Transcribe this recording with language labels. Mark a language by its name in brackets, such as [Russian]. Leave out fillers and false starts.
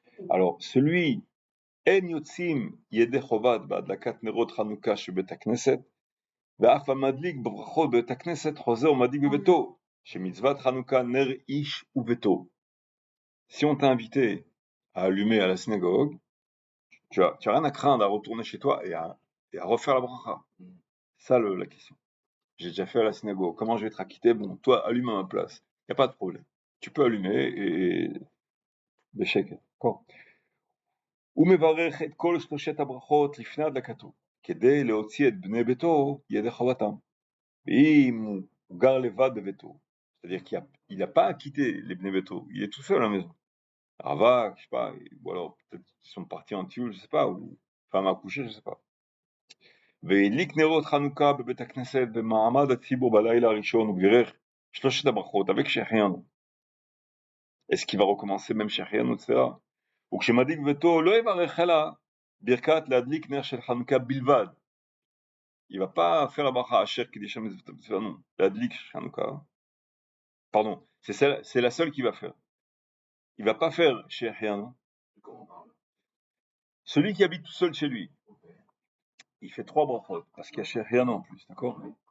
[French] Alors, celui [Hebrew] En yotzim yedei chovad בהדלקת נרות חנוכה שבית הכנסת, ואף המדליק בברכות בבית הכנסת חוזר ומדליק בביתו, שמצוות חנוכה נר איש וביתו. [French] Si on t'a invité à allumer à la synagogue, tu as rien à craindre à retourner chez toi et à refaire la bracha. C'est ça la question. J'ai déjà fait à la synagogue. Comment je vais être acquitté? Bon, toi, allume à ma place. Il n'y a pas de problème. Tu peux allumer et d'échec. D'accord. [Hebrew] ומברך את כל שלושת הברכות לפני הדלקתו, כדי להוציא את בני ביתו ידי חובתם. ואם הוא גר לבד בביתו, [French] C'est-à-dire qu'il n'a pas quitté les Bnei Beto, il est tout seul à la maison. Ravak, je sais pas, ou alors peut-être qu'ils sont partis en tioul, je sais pas, ou femme à coucher, je sais pas. [Hebrew] והדליק נרות חנוכה בבית הכנסת במעמד הציבור בלילה הראשון ובירך שלושת הברכות [French] avec [Hebrew] שהחיינו. [French] Est-ce qu'il va recommencer même שהחיינו, etc. [Hebrew] וכשמדליק ביתו לא יברך אלא ברכת להדליק נר של חנוכה בלבד. [French] Il va pas faire la bracha Asher Kiddusham Mitzvah, [Hebrew] להדליק חנוכה. [French] Pardon, c'est la seule qu'il va faire. Il va pas faire שהחיינו. Celui qui habite tout seul chez lui, il fait 3 brachot, parce qu'il y a Shechianu en plus, d'accord?